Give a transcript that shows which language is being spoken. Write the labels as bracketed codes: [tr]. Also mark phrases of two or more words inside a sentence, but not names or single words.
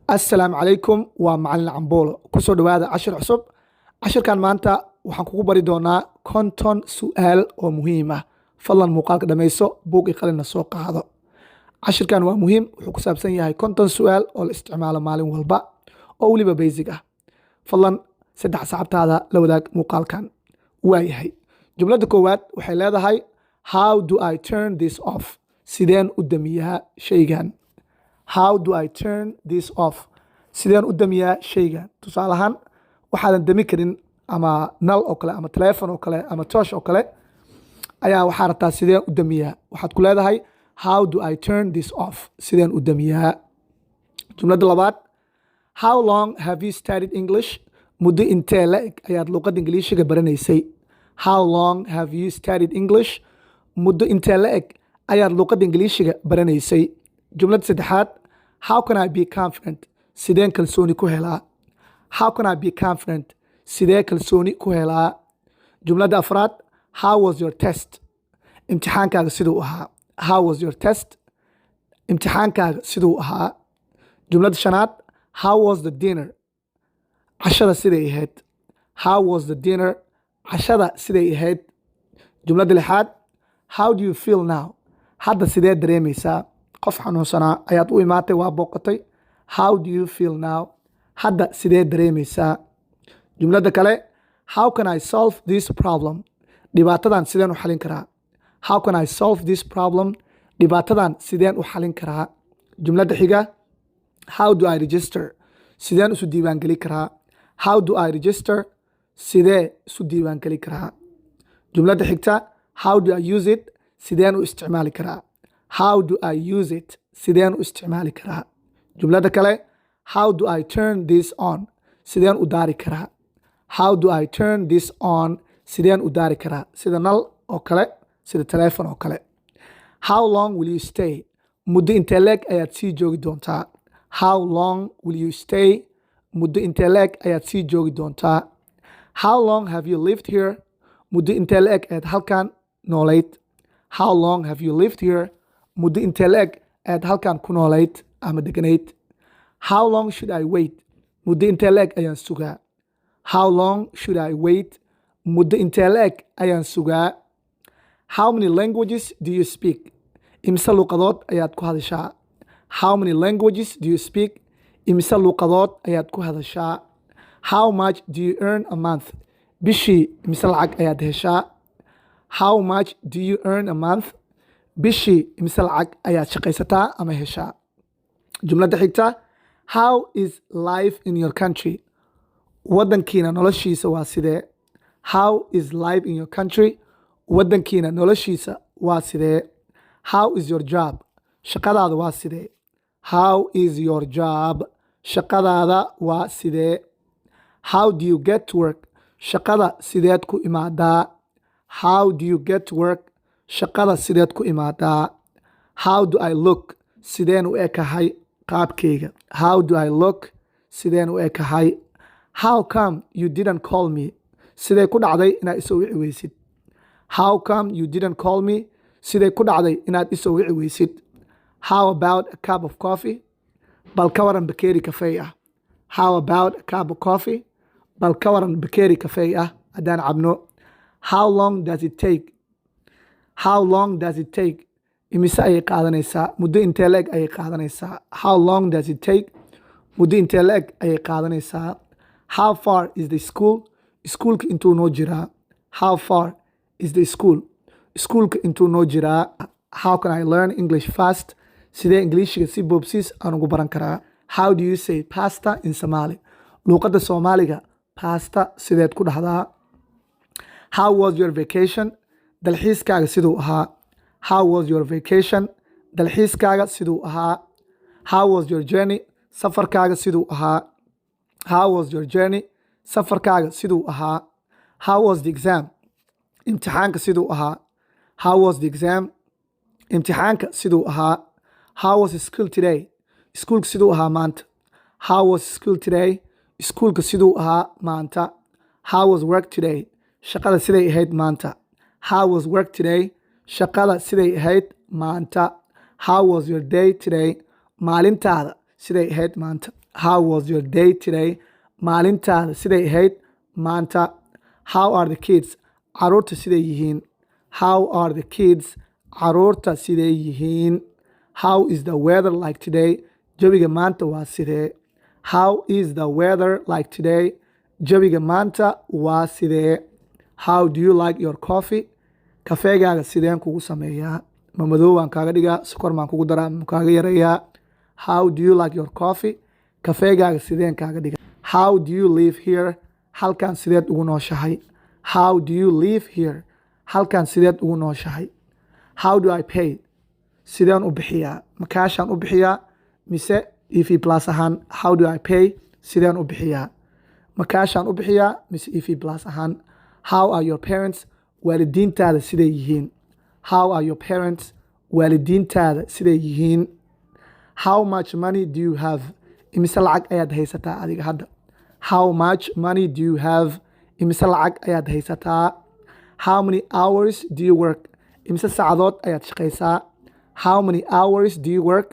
[so] assalaamu calaykum waa macalin camboolo kusoo dhawaada cashir cusub cashirkan maanta waxaan kugu bari doonaa konton su-aal oo muhiim ah fadlan muuqaalka dhammayso buug iyo qalinna soo qaado cashirkan waa muhiim wuxuu ku saabsan yahay konton su-aal oo la isticmaalo maalin walba oo weliba basic ah fadlan saddex saxabtaada la wadaag muuqaalkan waayahay jumladda koowaad waxay leedahay [en] how do I turn this off [so] sideen u damiyaa shaygan [en] how do I turn this off [so] sideen u damiyaa shaygan tusaale ahaan waxaadan dami karin ama nal oo kale ama teleefon oo kale ama toosh oo kale ayaa waxaa rabtaa sideen u damiyaa waxaad ku leedahay [en] how do I turn this off [so] sideen u damiyaa jumladda labaad [en] how long have you studied English [so] muddo intee la eg ayaad luqadda ingiliishiga baranaysay [en] how long have you studied English [so] muddo intee la eg ayaad luqadda ingiliishiga baranaysay jumladda saddexaad [en] how can I be confident [so] sideen kalsooni ku helaa [en] how can I be confident [so] sidee kalsooni ku helaa jumladda afraad [en] how was your test [so] imtixaankaaga siduu ahaa [en] how was your test [so] imtixaankaaga siduu ahaa jumladda shanaad [en] how was the dinner [so] cashada siday ahayd [en] how was the dinner [so] cashada siday ahayd jumladda lixaad [en] how do you feel now [so] hadda sidee dareemaysaa qof xanuunsanaa ayaad u imaatay waa booqatay [en] how do you feel now [so] hadda sidee dareemaysaa jumladda kale [en] how can I solve this problem [so] dhibaatadan sideen u xalin karaa [en] how can I solve this problem [so] dhibaatadan sideen u xalin karaa jumladda xiga [en] how do I register [so] sideen isu diiwaangeli karaa [en] how do I register [so] sidee isu diiwaangeli karaa jumladda xigta [en] how do I use it [so] sideen u isticmaali karaa [en] how do I use it [so] sideen u isticmaali karaa jumladda kale [en] how do I turn this on [so] sideen u daari karaa [en] how do I turn this on [so] sideen u daari karaa sida nal oo kale sida teleefon oo kale [en] how long will you stay [so] muddo intee leeg ayaad sii joogi doontaa [en] how long will you stay [so] muddo intee leeg ayaad sii joogi doontaa [en] how long have you lived here [so] muddo intee leeg ayaad halkan noolayd [en] how long have you lived here [so] muddo intee leeg ayaad halkan ku noolayd ama deganayd [en] how long should I wait [so] muddo intee leeg ayaan sugaa [en] how long should I wait [so] muddo intee leeg ayaan sugaa [en] how many languages do you speak [so] imise luqadood ayaad ku hadashaa [en] how many languages do you speak [so] imise luqadood ayaad ku hadashaa [en] how much do you earn a month [so] bishii imise lacag ayaad heshaa [en] how much do you earn a month [so] bishii imise lacag ayaad shaqaysataa ama heshaa jumladda xigta [en] how is life in your country [so] waddankiina noloshiisa waa sidee [en] how is life in your country [so] waddankiina noloshiisa waa sidee [en] how is your job [so] shaqadaada waa sidee [en] how is your job [so] shaqadaada waa sidee [en] how do you get to work [so] shaqada sideed ku imaadaa [en] how do you get to work [so] shaqada sideed ku imaadaa [en] how do I [so] look sideen u ekahay qaabkayga [en] how do I look [so] sideen u ekahay [en] how come you didn't call me [so] sidee ku dhacday inaad isoo wici weysid [en] how come you didn't call me [so] sidee ku dhacday inaad isoo wici weysid [en] how about a cup of coffee [so] bal ka waran bakeeri kafey ah [en] how about a cup of coffee [so] bal ka waran bakeeri kafey ah haddaan cabno [en] how long does it take how long does it take [so] imise ayay qaadanaysaa muddo intee la eg ayay qaadanaysaa [en] how long does it take [so] muddo intee la eg ayay qaadanaysaa [en] how far is the school [so] iskuulka intuu noo jiraa [en] how far is the school [so] iskuulka intuu noo jiraa [en] how can I learn English fast [so] sidee ingiliishiga si boobsiis aan ugu baran karaa [en] how do you say pasta in Somali [so] luuqadda soomaaliga pasta sideed ku dhahdaa [en] how was your vacation [so] dalxiiskaaga siduu ahaa [en] how was your vacation [so] dalxiiskaaga siduu ahaa [en] how was your journey [so] safarkaaga siduu ahaa [en] how was your journey [so] safarkaaga siduu ahaa [en] how was the exam [so] imtixaanka siduu ahaa [en] how was the exam [so] imtixaanka siduu ahaa [en] how was school today [so] iskuulka siduu ahaa maanta [en] how was school today [so] iskuulka siduu ahaa maanta [en] how was work today [so] shaqada siday ahayd maanta [en] how was work today [so] shaqada siday ahayd maanta [en] how was your day today [so] maalintaada siday ahayd maanta [en] How was your day today? [so] Maalintaada siday ahayd maanta. [en] How are the kids? [so] Caruurta siday yihiin. [en] How are the kids? [so] Caruurta siday yihiin. [en] How is the weather like today? [so] Jawiga maanta waa sidee. [en] How is the weather like today? [so] Jawiga maanta waa sidee. [en] How do you like your coffee? [so] Kafeegaaga sideen kugu sameeyaa? Ma madow waan kaaga dhigaa, sokor maan kugu daraa, ma kaaga yareeyaa? [en] How do you like your coffee? [so] Kafeegaaga sideen kaaga dhigaa? [en] How do you live here? [so] Halkan sideed ugu nooshahay? [en] How do you live here? [so] Halkan sideed ugu nooshahay? [en] How do I pay? [so] Sideen u bixiyaa? Ma kaashaan u bixiyaa mise EV plus ahaan? [en] How do I pay? [so] Sideen u bixiyaa? Ma kaashaan u bixiyaa mise EV plus ahaan? [en] How are your parents? [so] Waalidiintaada siday yihiin. [en] How are your parents? [so] Waalidiintaada siday yihiin. [en] How much money do you have? [so] Imise lacag ayaad haysataa adiga hadda? [en] How much money do you have? [so] Imise lacag ayaad haysataa? [en] How many hours do you work? [so] Imise saacadood ayaad shaqaysaa? [en] How many hours do you work?